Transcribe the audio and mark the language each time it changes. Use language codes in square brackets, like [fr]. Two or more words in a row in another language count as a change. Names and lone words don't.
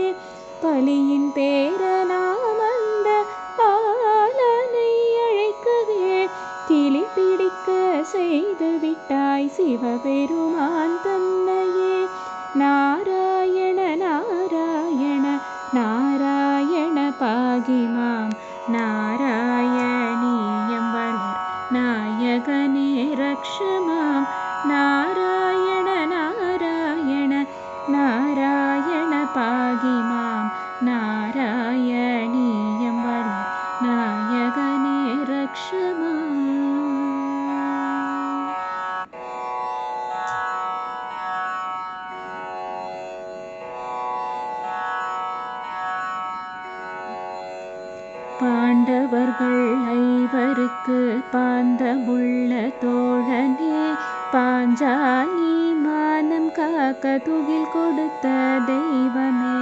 [ta] பலியின் பேரனாம் அந்த பாலனை அழைக்கவே கிளி பிடிக்க செய்து விட்டாய் சிவபெருமான் தன்னையே. [sa] नारायण नारायण नारायण पाहिमाम्. [ta] நாராயணீயம் வளர் நாயகனே [sa] रक्ष मां नारायण नारायण नारायण पाहि मां [ta] நாராயணீயம் வளர் நாயகனே रक्ष பாண்டவர்கள் ஐவருக்கு பாந்தமுள்ள தோழனே பாஞ்சாலி மானம் காக்க துகில் கொடுத்த தெய்வமே.